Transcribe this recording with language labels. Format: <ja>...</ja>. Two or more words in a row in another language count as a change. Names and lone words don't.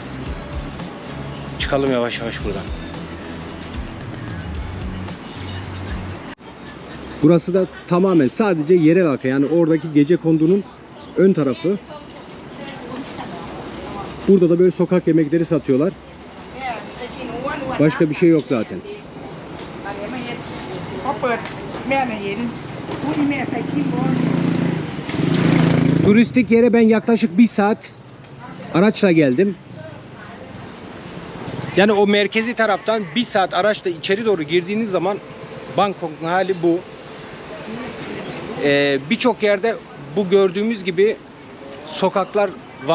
<tr>Çıkalım yavaş yavaş buradan. Burası da tamamen sadece yerel halka, yani oradaki gecekondunun ön tarafı. Burada da böyle sokak yemekleri satıyorlar.</tr> <th>เนี่ยจะกินอ้วนๆ</th> <tr>Başka bir şey yok zaten.</tr> <th>อันนี้มาเห็นพอเปิดแม่มาเห็นผู้ที่แม่ใส่ขี้ม้วน</th> <tr>Turistik yere ben yaklaşık 1 saat araçla geldim. Yani o merkezi taraftan 1 saat araçla içeri doğru girdiğiniz zaman Bangkok'un hali bu. Birçok yerde bu gördüğümüz gibi sokaklar var.</tr>